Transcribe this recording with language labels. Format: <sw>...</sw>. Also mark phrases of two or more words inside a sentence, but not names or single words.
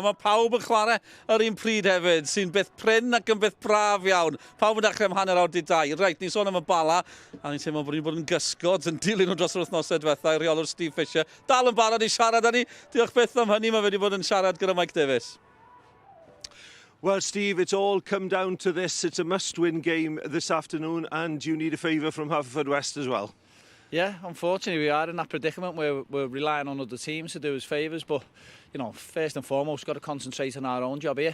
<cy>Mae pawb yn chwarae ar un pryd hefyd, sy'n beth prin ac yn beth braf iawn. Pawb yn dechrau am hanner awr 2. Reit, ni'n sôn am y Bala, a ni'n teimlo bod ni'n bod yn gysgod yn dilyn nhw dros yr wythnosau diwethaf, reolwr Steve Fisher. Dal yn barod i siarad â ni. Diolch byth am hynny, mae wedi bod yn siarad gyda Mike Davies.</cy> <en>Well, Steve, it's all come down to this. It's a must-win game this afternoon, and you need a favour from Haverfordwest as well. Yeah, unfortunately we are in that predicament where we're relying on other teams to do us favours, but, you know, first and foremost, got to concentrate on our own job here.</en>